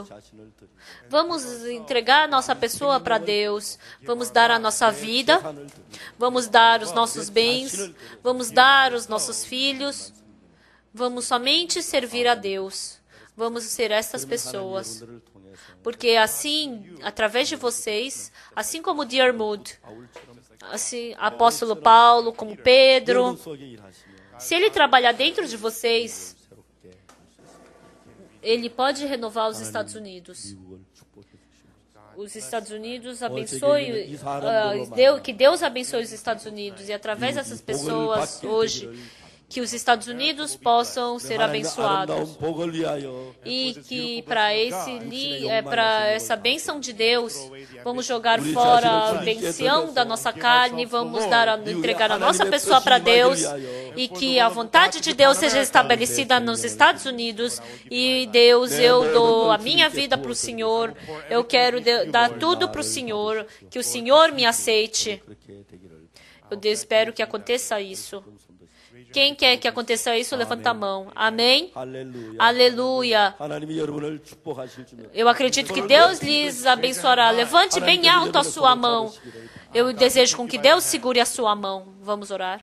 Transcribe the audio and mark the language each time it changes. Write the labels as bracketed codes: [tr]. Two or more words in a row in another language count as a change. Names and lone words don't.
[ko] 자신을 드리고 [pt] Vamos entregar a nossa pessoa para Deus. Vamos dar a nossa vida. [ko] 산을 드리고 [pt] Vamos dar os nossos bens. Vamos dar os nossos filhos. Vamos somente servir a Deus. Vamos ser estas pessoas. [ko] 여러분들을 통해서 [pt] Porque assim, através de vocês, assim como Dear Mood, [ko] 바울처럼 [pt] assim, apóstolo Paulo, como Pedro, [ko] 여러분 속에 일하시며 [pt] se ele trabalhar dentro de vocês, [ko] 새롭게 할 수 있습니다. [pt] ele pode renovar os Estados Unidos. [ko] 미국을 축복해 주십시오. [pt] Os Estados Unidos abençoe, que Deus abençoe os Estados Unidos e através dessas pessoas hoje, que os Estados Unidos possam ser abençoados. [ko] 아름다운 복을 위하여 [pt] E que para essa bênção de Deus, vamos jogar fora a ambição da nossa carne, vamos entregar a nossa pessoa para Deus, e que a vontade de Deus seja estabelecida nos Estados Unidos. E Deus, eu dou a minha vida para o Senhor, eu quero dar tudo para o Senhor, que o Senhor me aceite. [ko] 그렇게 되기를 [pt] Eu espero que aconteça isso. Quem quer que aconteça isso, levanta a mão. Amém? [ko] 할렐루야. [pt] Aleluia. [ko] 하나님이 여러분을 축복하실 줄로. [pt] Eu acredito que Deus lhes abençoará. Levante bem alto a sua mão. Eu desejo com que Deus segure a sua mão. Vamos orar.